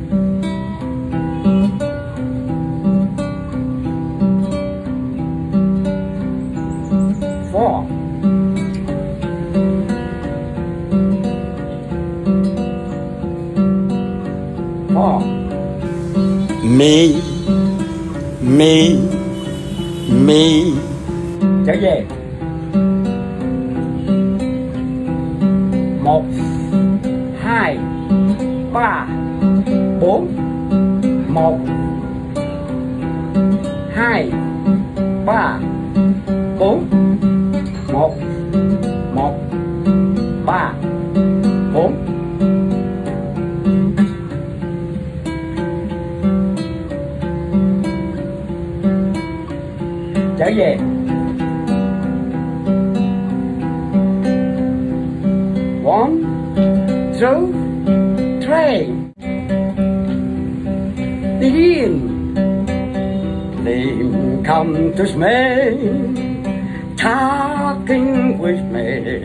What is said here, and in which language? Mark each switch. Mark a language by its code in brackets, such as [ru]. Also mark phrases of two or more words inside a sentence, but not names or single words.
[en] Four. Four. Mi, mi. [vi] Trở về. Một, hai, ba, bốn. Một, hai, ba, bốn. Một, một, ba, bốn. Trở về. [en] One, two, three. Begin. Then come to me, talking with me.